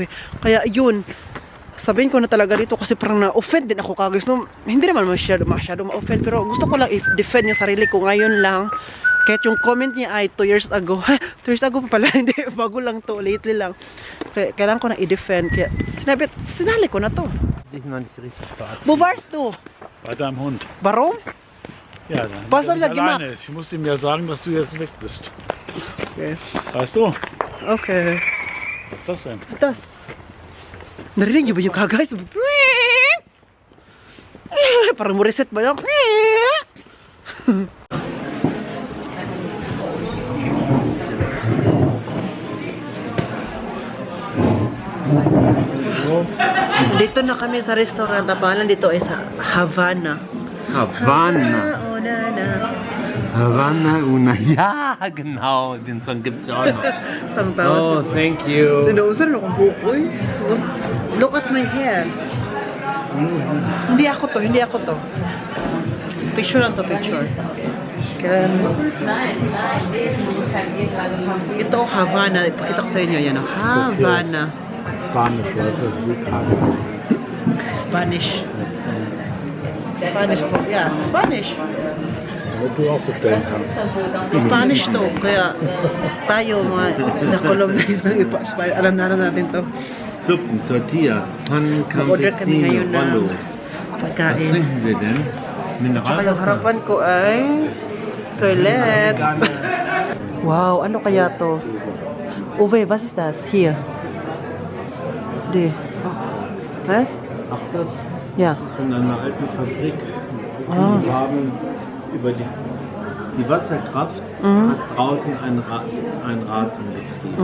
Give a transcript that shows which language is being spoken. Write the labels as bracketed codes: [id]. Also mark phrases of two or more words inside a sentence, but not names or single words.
[tl] Kaya yun, sabihin ko na talaga dito kasi parang na-offend din ako kagis. No, hindi naman masyado ma-offend pero gusto ko lang i-defend yung sarili ko ngayon lang. Kahit yung comment niya ay 2 years ago. 2 years ago pa pala, hindi. Bago lang to, lately lang. Kailangan ko na i-defend. Kaya sinali ko na to. [de] Sich noch nicht richtig verabschieden. Wo warst du? Bei deinem Hund. Warum? Ja, dann Was damit soll er er nicht gemacht? alleine ist. Ich muss ihm ja sagen, dass du jetzt weg bist. Okay. Weißt du? Okay. Was ist das denn? Was ist das? [tl] Narinig niyo ba yung kagay? Parang mo reset ba yun? Dito na kami sa restaurant. Abangan dito ay sa Havana. Havana. Oh, na. Havana Una. [de] Ja, genau. Den Song gibt's ja auch noch. [tl] Ang tawa [en] Oh, thank you. [tl] Sinausan akong bukoy. [en] Look at my hair. [tl] Hindi ako to. Picture lang to, picture. Kaya, ito Havana. Ipakita ko sa inyo yan. Havana. [de] Spanisch, weißt du, wie Carlos. [en] Spanish. Yeah, Spanish. [de] Damit du auch bestellen kannst. [tl] Spanish to. Kaya tayo mga na-colonize ng iba. Alam natin to. [de] Suppen, Tortilla, Pannen, [tl] Mag-order kami [de] Campesino, [tl] ngayon ng [de] Rollo. Was [tl] pagkain. [de] trinken wir denn? [tl] Tsaka yung [de] Mineral? [tl] harapan ko ay toilet. Wow, ano kaya to? [de] Uwe, was ist das? Hier. Die. Hä? Ach, das Ja. ist von einer alten Fabrik. Ah. Die haben über die Wasserkraft Mhm. hat draußen ein Rad angetrieben.